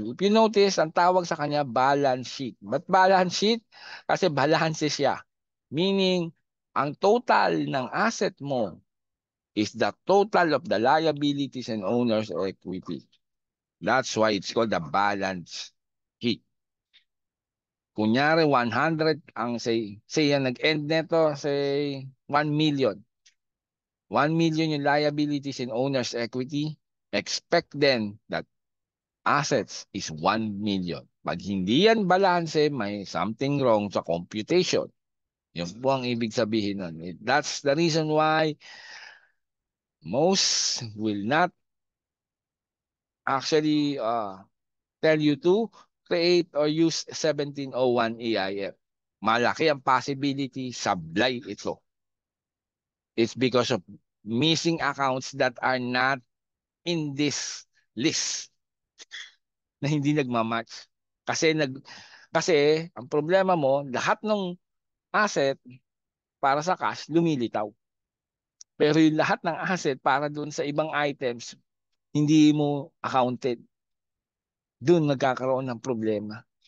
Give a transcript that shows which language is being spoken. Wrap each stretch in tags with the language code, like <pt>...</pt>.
<en>If you notice,</en> <tl>ang tawag sa kanya balance sheet. But balance sheet? Kasi balanse siya.</tl> <en>Meaning,</en> <tl>ang total ng asset mo</tl> <en>is the total of the liabilities and owner's equity. That's why it's called the balance sheet.</en> <tl>Kunyari, 100 ang say yan nag-end neto,</tl> <en>say 1 million. 1 million yung liabilities and owner's equity. Expect then that assets is 1 million.</en> <tl>Pag hindi yan balanse, may something wrong sa computation. Yun po ang ibig sabihin nun.</tl> <en>That's the reason why most will not actually tell you to create or use 1701 EIF.</en> <tl>Malaki ang possibility sablay ito.</tl> <en>It's because of missing accounts that are not in this list</en> <tl>na hindi nagmamatch. Kasi kasi ang problema mo, lahat ng asset para sa cash lumilitaw. Pero yung lahat ng asset para dun sa ibang items, hindi mo accounted. Dun nagkakaroon ng problema.</tl>